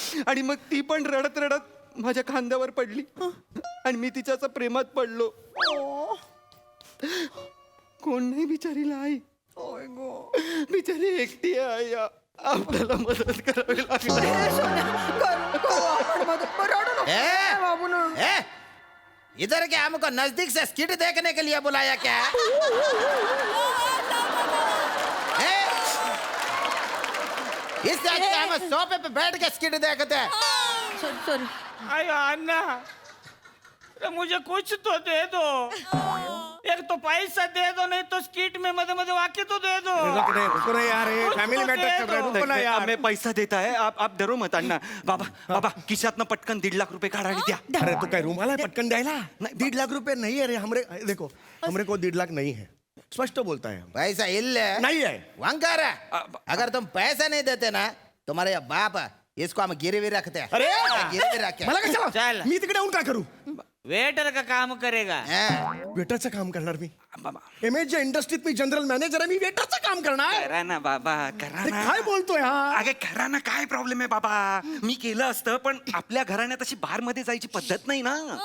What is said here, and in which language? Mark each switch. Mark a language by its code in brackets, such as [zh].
[mr] आणि मग ती पण रडत रडत माझ्या खांद्यावर पडली आणि मी तिच्याच प्रेमात पडलो. कोण नाही बिचारीला आई. बिचारी एकटी आहे आई. आपल्याला मदत करावी लागली. [hi] इधर क्या हमको नजदीक से स्किट देखने के लिए बुलाया क्या. इस हम सोफे पे बैठ के स्किट देखते हैं. सॉरी. अरे अन्ना अरे मुझे कुछ तो दे दो. एक तो पैसा दे दो नहीं तो स्किट में मध्य मध्य वाक्य तो दे दो. रुको रे यार फॅमिली मॅटर चल रहा है. रुको ना यार. मैं पैसा देता है आप डरो मत अण्णा. [mr] बाबा बाबा खिशातनं पटकन 1.5 लाख रुपये काढा आणि द्या. अरे तू काय रूम आला है पटकन द्यायला. [hi] 1.5 लाख रुपए नहीं है रे. हमरे देखो हमरे को 1.5 लाख नहीं है. स्पष्ट बोलता है. [ta] पैसा इल्ले [hi] नहीं है. वंकारा अगर तुम पैसा नहीं देते ना तुम्हारे ये बाप इसको हम गिरवी रखते हैं. अरे गिरवी रखे [mr] मला कशाला. मी तिकडे येऊन काय करू. [hi] वेटर का काम करेगा [mr] वेटरचं काम करणार मी एमएच्या इंडस्ट्रीत मी जनरल मॅनेजर आहे, मी वेटरचं काम करणार. करा ना बाबा करा अरे ना. काय बोलतोय हा? अगे करा ना, काय प्रॉब्लेम आहे बाबा. मी केलं असतं पण आपल्या घराण्यात अशी बार मध्ये जायची पद्धत नाही ना.